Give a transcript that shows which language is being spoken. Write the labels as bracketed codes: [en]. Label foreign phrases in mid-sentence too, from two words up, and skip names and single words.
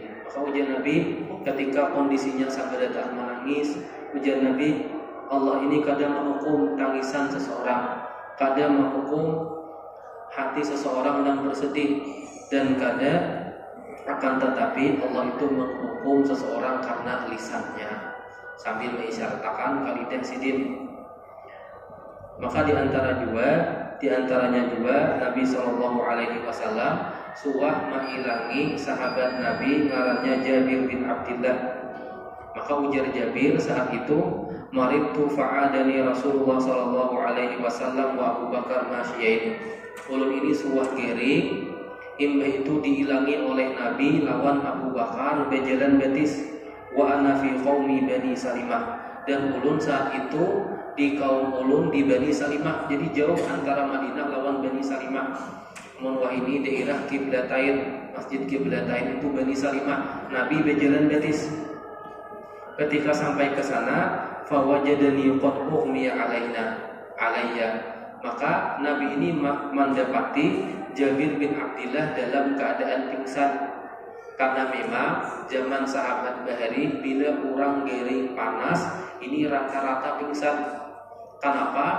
[bjn] Maka ujar Nabi ketika kondisinya sampai datang menangis, ujar Nabi, Allah ini kadang menghukum tangisan seseorang, kadang menghukum hati seseorang yang bersedih, dan kadang akan tetapi Allah itu menghukum seseorang karena lisannya, sambil mengisyaratkan kalidan sidin. Maka diantaranya juga Nabi [ar] صلى الله عليه وسلم [bjn] suah mengilangi sahabat Nabi ngarannya Jabir bin Abdillah. Maka ujar Jabir saat itu, [ar] مرضت فعادني رسول الله صلى الله عليه وسلم وأبو بكر ماشيين. [bjn] Ulun ini suah gering, imbah itu diilangi oleh Nabi lawan Abu Bakar bejalan betis, [ar] وأنا في قومي بني سلمة, [bjn] dan ulun saat itu di kaum ulun di Bani Salimah, jadi jauh antara Madinah lawan Bani Salimah. Wah ini daerah Qiblatain, Masjid Qiblatain itu Bani Salimah. Nabi berjalan betis. Ketika sampai ke sana, [ar] فوجدني قد أغمي علي. [id] Maka Nabi ini mendapati Jabir bin Abdillah dalam keadaan pingsan. [bjn] Karena memang zaman sahabat Bahari bila orang gering panas ini rata-rata pingsan. Kenapa?